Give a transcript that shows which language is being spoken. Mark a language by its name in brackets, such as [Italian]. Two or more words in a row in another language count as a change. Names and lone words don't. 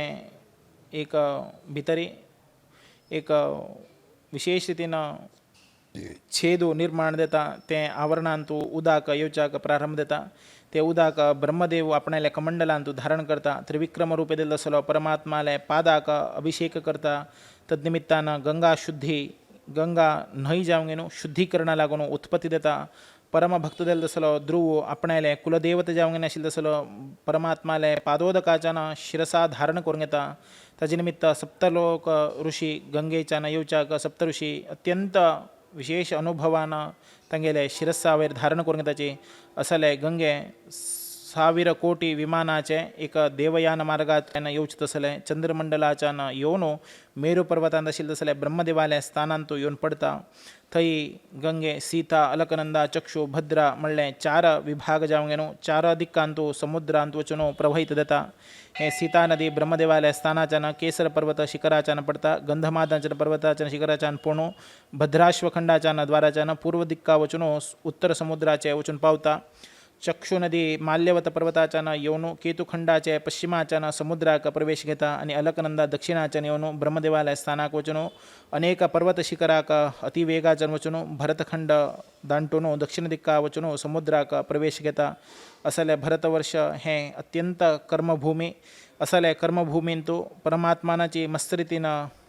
[Konkani] एक भितरी एक विशेष रितीनं छेदू निर्माण देता ते आवरणांतू उदाक येवच्याक प्रारंभ देता ते उदाक ब्रह्मदेव आपणाले कमंडलांतू धारण करता त्रिविक्रम रूपे दिल असलो परमात्माले पादाक अभिषेक करता तद्निमित्तानं गंगा शुद्धी गंगा न्हय जावंगेनु शुद्धीकरणा लागून उत्पत्ती देता परम भक्त दिल असलो ध्रुव आपणाले कुलदेवता जावंगेन आशिल्लो असलो परमात्माले पादोदकाच्यान शिरसा धारण करून घेता ताजे निमित्त सप्तलोक ऋषी गंगेच्यान येवच्याक सप्त ऋषी अत्यंत विशेष अनुभवानं तांगेले शिरस्सावयर धारण करून घेताचे असले गंगे 1000 कोटी विमानाचे एक देवयान मार्गाच्यान येवचें तसले चंद्रमंडलाच्यान येवन मेरू पर्वतांत आशिल्ले तसले ब्रह्मदेवाले स्थानांतू येवन पडता थंय गंगे सीता अलकनंदा चक्षु भद्रा म्हणलें 4 विभाग जावंक गेलो 4 दिक्कांतू समुद्रांत वचून प्रवहित जाता हे सीता नदी ब्रह्मदेवालय स्थानाच्यान केसर पर्वत शिखराच्यान पडता गंधमादन पर्वताच्यान शिखराच्यान पोणू भद्राश्वखंडाच्यान द्वाराच्यान पूर्व दिक्का वचून उत्तर समुद्राचे वचून पावता चक्षु नदी माल्यवत पर्वताच्यान येवन केतुखंडाचे पश्चिमाच्यान समुद्राक प्रवेश घेता आणि अलकनंदा दक्षिणाच्यान येवन ब्रह्मदेवालय स्थानाक वचून अनेक पर्वत शिखराक अतिवेगाच्यान वचून भरतखंड दांटून दक्षिण दिक्का वचून समुद्राक प्रवेश घेता असले भरतवर्ष हे अत्यंत कर्मभूमी असले कर्मभूमींतू परमात्मानाची मस्त रितीनं